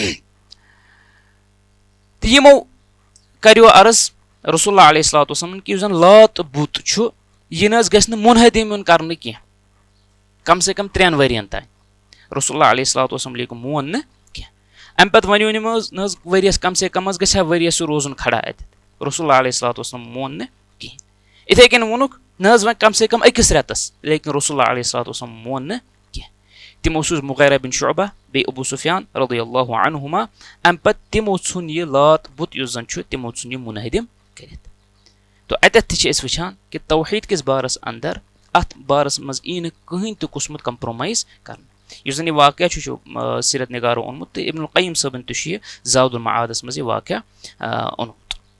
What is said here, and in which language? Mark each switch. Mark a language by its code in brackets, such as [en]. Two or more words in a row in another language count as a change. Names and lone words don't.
[ks] تہٕ یِمو کریو عرض رسول اللہ [ar] علیہ الصلوۃ والسلام [ks] کہِ یُس زن لات بُت چھُ یہِ نہ حظ گژھِ نہٕ مُنحدم یُن کرنہٕ کینٛہہ [ur] کم سے کم [ks] 3 ؤرین تانۍ رسول اللہ [ar] علیہ الصلوۃ والسلام [ks] مون نہٕ کینٛہہ امہِ پتہٕ ونیو یِمو حظ نہ حظ ؤریس [ur] کم سے کم [ks] حظ گژھِ ہا ؤریس سُہ روزُن کھڑا اتٮ۪تھ رسول اللہ [ar] علیہ الصلوۃ والسلام [ks] مون نہٕ کِہینۍ اِتھے کٔنۍ ووٚنُکھ نہ حظ وۄنۍ [ur] کم سے کم [ks] أکِس رٮ۪تس لیکن رسول اللہ [ar] علیہ الصلوۃ والسلام [ks] مون نہٕ کینٛہہ تِمو سوٗز مُغیرہ بن شعبہ بیٚیہِ ابوٗ سفیان [ar] رضی اللہ عنہما [ks] امہِ پتہٕ تِمو ژھُن یہِ لات بُت یُس زن چھُ تِمو ژھُن یہِ مُنحدم کٔرِتھ تہٕ اَتٮ۪تھ تہِ چھِ أسۍ وٕچھان کہِ توحیٖد کِس بارس انٛدر اتھ بارس منٛز یی نہٕ کٕہٕنۍ تہِ قٕسمُت کمپرومایز کرنہٕ یُس زن یہِ واقعہ چھُ سیٖرت نِگارو اوٚنمُت تہٕ ابن القیم صٲبن تہِ چھُ یہِ زاد المعادس منٛز یہِ واقعہ اوٚنمُت